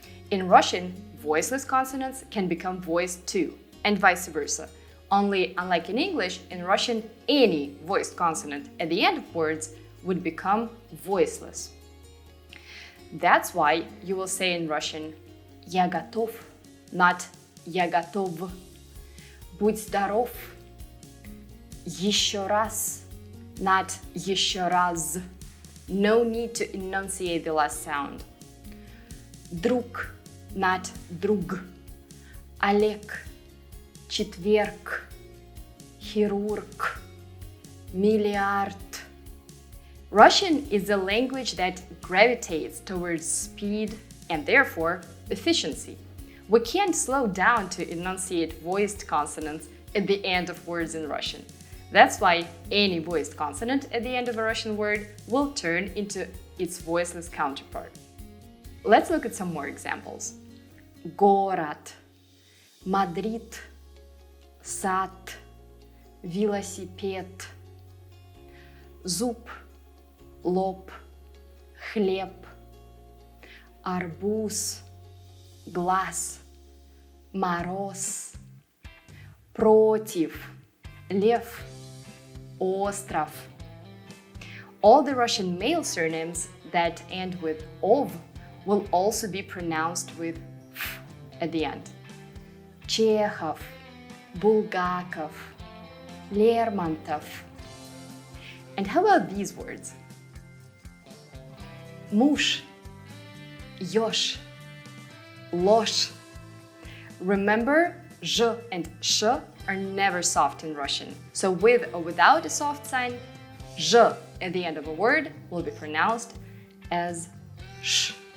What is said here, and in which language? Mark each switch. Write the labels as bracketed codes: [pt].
[en] In Russian, voiceless consonants can become voiced too, and vice versa. Only, unlike in English, in Russian, any voiced consonant at the end of words would become voiceless. That's why you will say in Russian [ru] «Я готов», [en] not [ru] «Я готов». «Будь здоров», «Еще раз», [en] not [ru] «Еще раз». [en] No need to enunciate the last sound. [ru] Друг, [en] not [ru] друг. Олег, четверг, хирург, миллиард. [en] Russian is a language that gravitates towards speed and therefore efficiency. We can't slow down to enunciate voiced consonants at the end of words in Russian. That's why any voiced consonant at the end of a Russian word will turn into its voiceless counterpart. Let's look at some more examples. [ru] Город, Мадрид, сад, велосипед, зуб, лоб, хлеб, арбуз, глаз, мороз, против, лев, остров. [en] All the Russian male surnames that end with ov will also be pronounced with f at the end. [ru] Чехов, Булгаков, Лермонтов. [en] And how about these words? [ru] Муж, ёж, ложь. [en] Remember, zh and sh are never soft in Russian. So with or without a soft sign, zh at the end of a word will be pronounced as sh.